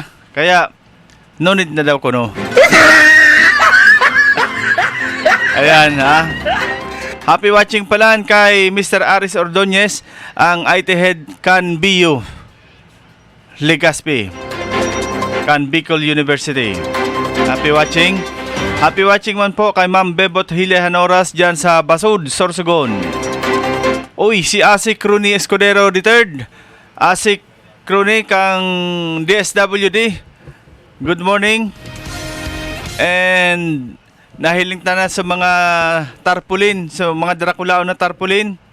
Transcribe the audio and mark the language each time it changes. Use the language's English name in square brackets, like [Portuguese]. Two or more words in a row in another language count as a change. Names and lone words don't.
[Bikol] Kaya nunid na daw ko no. Ayan ha. [English] Happy watching [Bikol] pala kay Mr. Aris Ordonez, ang IT head kan BU Legazpi, kan Bicol University. [English] Happy watching. Happy watching [Bikol] man po kay Ma'am Bebot Hile Hanoras dyan sa Basud, Sorsogon. Uy, si Asik Rooney Escudero III. Asik Rooney kang DSWD. [English] Good morning. [Bikol] And nahiling na sa mga tarpaulin, sa mga Draculao na tarpaulin.